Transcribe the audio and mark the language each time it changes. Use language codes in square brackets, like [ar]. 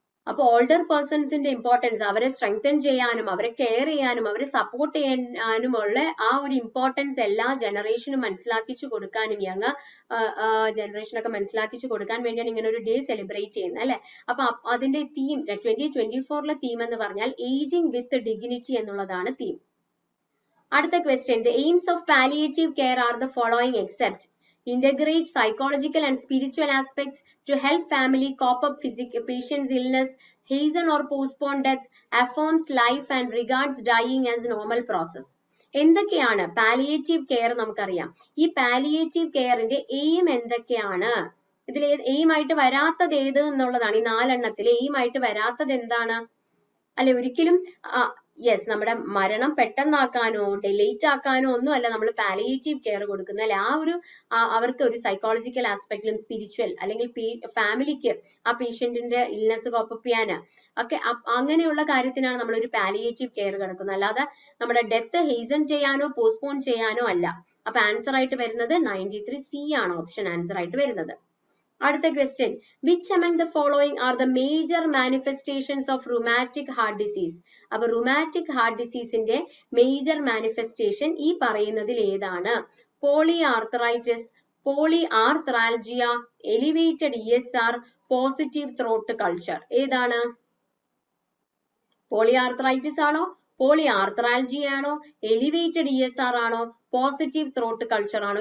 [ml] അപ്പൊ older പേഴ്സൺസിന്റെ importance, അവരെ strengthen ചെയ്യാനും അവരെ കെയർ ചെയ്യാനും അവരെ സപ്പോർട്ട് ചെയ്യാനുമുള്ള ആ ഒരു ഇമ്പോർട്ടൻസ് എല്ലാ ജനറേഷനും മനസ്സിലാക്കിച്ചു കൊടുക്കാനും, യങ് ജനറേഷനൊക്കെ മനസ്സിലാക്കിച്ചു കൊടുക്കാൻ വേണ്ടിയാണ് ഇങ്ങനെ ഒരു ഡേ സെലിബ്രേറ്റ് ചെയ്യുന്നത് അല്ലെ. അപ്പൊ അതിന്റെ തീം 2024 തീം എന്ന് പറഞ്ഞാൽ ഏജിങ് വിത്ത് ഡിഗ്നിറ്റി എന്നുള്ളതാണ് തീം. അടുത്ത question, [en] The aims of palliative care are the following except. Integrate psychological and spiritual aspects to help family cope up patient's illness, hasten or postpone death, affirms life and regards dying as normal process. [ml] എന്തൊക്കെയാണ് palliative care? നമുക്കറിയാം. ഈ palliative കെയറിന്റെ aim എന്തൊക്കെയാണ്? ഇതിൽ aim ആയിട്ട് വരാത്തത് ഏത് എന്നുള്ളതാണ്. ഈ 4 എണ്ണത്തിൽ എയിം ആയിട്ട് വരാത്തത് എന്താണ്? അല്ലെ, ഒരിക്കലും യെസ്, നമ്മുടെ മരണം പെട്ടെന്നാക്കാനോ ഡിലേറ്റ് ആക്കാനോ ഒന്നും അല്ല നമ്മൾ പാലിയേറ്റീവ് കെയർ കൊടുക്കുന്നത് അല്ലെ. ആ ഒരു അവർക്ക് ഒരു സൈക്കോളജിക്കൽ ആസ്പെക്റ്റിലും സ്പിരിച്വൽ അല്ലെങ്കിൽ ഫാമിലിക്ക് ആ പേഷ്യന്റിന്റെ ഇൽനെസ് കോപ്പപ്പ് ചെയ്യാന് ഒക്കെ അങ്ങനെയുള്ള കാര്യത്തിനാണ് നമ്മൾ ഒരു പാലിയേറ്റീവ് കെയർ കൊടുക്കുന്നത്. അല്ലാതെ നമ്മുടെ ഡെത്ത് ഹേസൺ ചെയ്യാനോ പോസ്റ്റ്പോൺ ചെയ്യാനോ അല്ല. അപ്പൊ ആൻസർ ആയിട്ട് വരുന്നത് 93 സി ആണ് ഓപ്ഷൻ ആൻസർ ആയിട്ട് വരുന്നത്. അടുത്ത question, [en] Which among the following are the major manifestations of rheumatic heart disease? [ml] അപ്പൊ റുമാറ്റിക് ഹാർട്ട് ഡിസീസിന്റെ മേജർ മാനിഫെസ്റ്റേഷൻ ഈ പറയുന്നതിൽ ഏതാണ്? പോളിആർത്രൈറ്റിസ്, പോളിആർത്രൽജിയ, elevated ESR, positive throat culture. ഏതാണ്? പോളിആർത്രൈറ്റിസ് ആണോ, പോളിആർത്രൽജിയ ആണോ, എലിവേറ്റഡ് ESR ആണോ, പോസിറ്റീവ് ത്രോട്ട് കൾച്ചർ ആണോ?